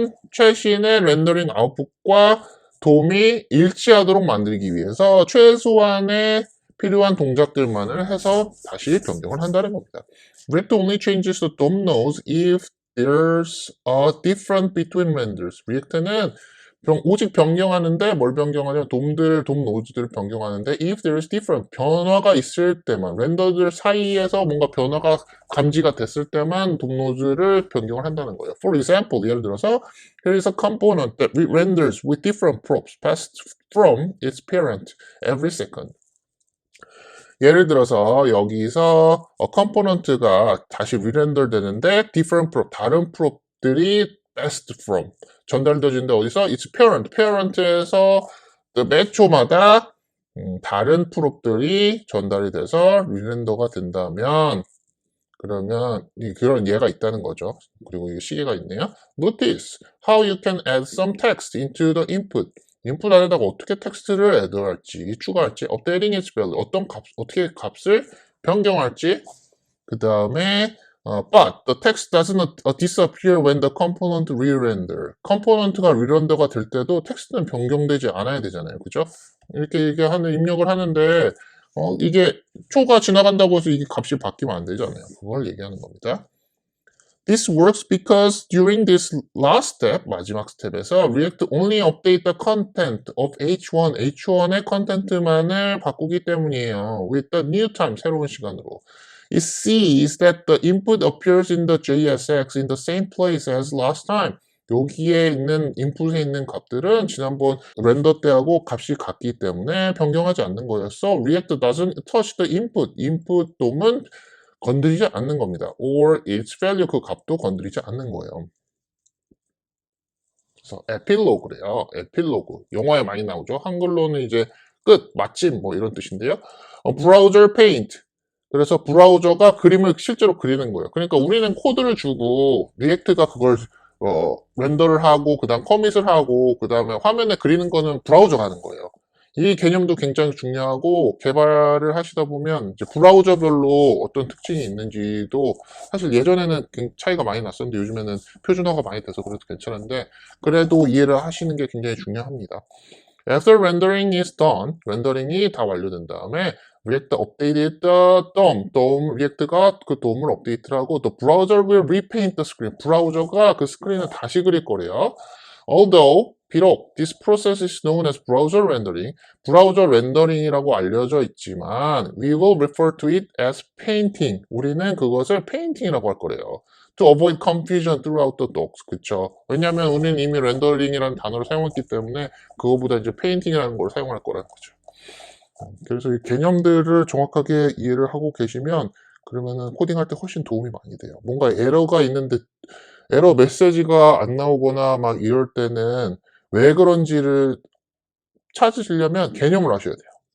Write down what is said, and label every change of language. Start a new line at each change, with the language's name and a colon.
Korean: 최신의 렌더링 아웃풋과 DOM이 일치하도록 만들기 위해서 최소한의 필요한 동작들만을 해서 다시 변경을 한다는 겁니다.
English: React only changes the DOM nodes if there's a difference between renders.
Korean: React는 오직 변경하는데 뭘 변경하냐면 DOM 노드들을 변경하는데
English: if there is different,
Korean: 변화가 있을 때만, 렌더들 사이에서 뭔가 변화가 감지가 됐을 때만 DOM 노드를 변경을 한다는 거예요.
English: For example,
Korean: 예를 들어서
English: here is a component that renders with different props passed from its parent every second.
Korean: 예를 들어서 여기서 컴포넌트가 다시 리렌더 되는데
English: different prop,
Korean: 다른 프롭들이
English: passed from
Korean: 전달되어진데 어디서? It's parent에서 매 초마다 다른 프롭들이 전달이 돼서 리렌더가 된다면 그러면 그런 예가 있다는 거죠. 그리고 이 시계가 있네요.
English: Notice how you can add some text into the input.
Korean: 인풋 안에다가 어떻게 텍스트를 애드할지, 추가할지,
English: updating its value,
Korean: 어떻게 값을 변경할지, 그 다음에
English: but the text doesn't disappear when the component re-render.
Korean: 컴포넌트가 리렌더가 될 때도 텍스트는 변경되지 않아야 되잖아요. 그죠? 이렇게 입력을 하는데 이게 초가 지나간다고 해서 이게 값이 바뀌면 안 되잖아요. 그걸 얘기하는 겁니다.
English: This works because during this last step,
Korean: 마지막 스텝에서
English: React only update the content of H1,
Korean: H1의 컨텐트만을 바꾸기 때문이에요.
English: With the new time,
Korean: 새로운 시간으로.
English: It sees that the input appears in the JSX in the same place as last time.
Korean: 여기에 있는 인풋에 있는 값들은 지난번 렌더 때하고 값이 같기 때문에 변경하지 않는 거예요.
English: So React doesn't touch the input.
Korean: 인풋 돔은 건드리지 않는 겁니다.
English: or its value,
Korean: 그 값도 건드리지 않는 거예요. 그래서 에필로그래요. 에필로그. 영화에 많이 나오죠. 한글로는 이제 끝, 마침 뭐 이런 뜻인데요. 브라우저 페인트. 그래서 브라우저가 그림을 실제로 그리는 거예요. 그러니까 우리는 코드를 주고 리액트가 그걸 렌더를 하고 그다음 커밋을 하고 그다음에 화면에 그리는 거는 브라우저가 하는 거예요. 이 개념도 굉장히 중요하고 개발을 하시다 보면 이제 브라우저별로 어떤 특징이 있는지도 사실 예전에는 차이가 많이 났었는데 요즘에는 표준화가 많이 돼서 그래도 괜찮은데 그래도 이해를 하시는 게 굉장히 중요합니다.
English: After rendering is done,
Korean: 렌더링이 다 완료된 다음에
English: React updated the DOM,
Korean: React가 그 DOM을 업데이트를 하고
English: the browser will repaint the screen,
Korean: 브라우저가 그 스크린을 다시 그릴 거래요.
English: Although 비록 this process is known as browser rendering,
Korean: 브라우저 렌더링이라고 알려져 있지만
English: we will refer to it as painting.
Korean: 우리는 그것을 painting이라고 할 거래요.
English: To avoid confusion throughout the docs.
Korean: 그쵸? 왜냐하면 우리는 이미 렌더링이라는 단어를 사용했기 때문에 그거보다 이제 painting이라는 걸 사용할 거라는 거죠. 그래서 이 개념들을 정확하게 이해를 하고 계시면 그러면은 코딩할 때 훨씬 도움이 많이 돼요. 뭔가 에러가 있는데 에러 메시지가 안 나오거나 막 이럴 때는 왜 그런지를 찾으시려면 개념을 아셔야 돼요.